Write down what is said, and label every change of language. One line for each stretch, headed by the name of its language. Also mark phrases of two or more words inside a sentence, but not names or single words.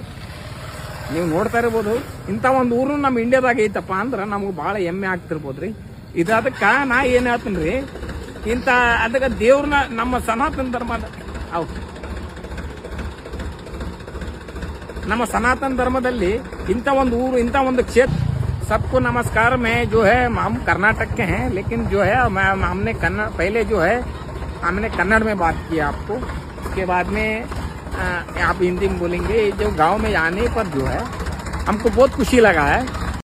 Kannada: ನೀವು ನೋಡ್ತಾ ಇರ್ಬೋದು, ಇಂಥ ಒಂದು ಊರು ನಮ್ಮ ಇಂಡಿಯಾದಾಗ ಐತಪ್ಪ ಅಂದ್ರೆ ನಮ್ಗೆ ಭಾಳ ಹೆಮ್ಮೆ ಆಗ್ತಿರ್ಬೋದ್ರಿ. ಇದು ಅದಕ್ಕೆ ನಾ ಏನು ಹೇಳ್ತೀನಿ ರೀ, ಇಂಥ ಅದಕ್ಕೆ ದೇವ್ರನ್ನ ನಮ್ಮ ಸನಾತನ ಧರ್ಮದ ನಮ್ಮ ಸನಾತನ धर्मದಲ್ಲಿ ಇಂಥ ಒಂದು ಊರು, ಇಂಥ ಒಂದು ಕ್ಷೇತ್ರ.
Hindi: सबको नमस्कार। मैं जो है हम कर्नाटक के हैं, लेकिन जो है हमने पहले जो है हमने कन्नड़ में बात की आपको, उसके बाद में आप हिंदी में बोलेंगे। जो गांव में आने पर जो है हमको बहुत खुशी लगा है।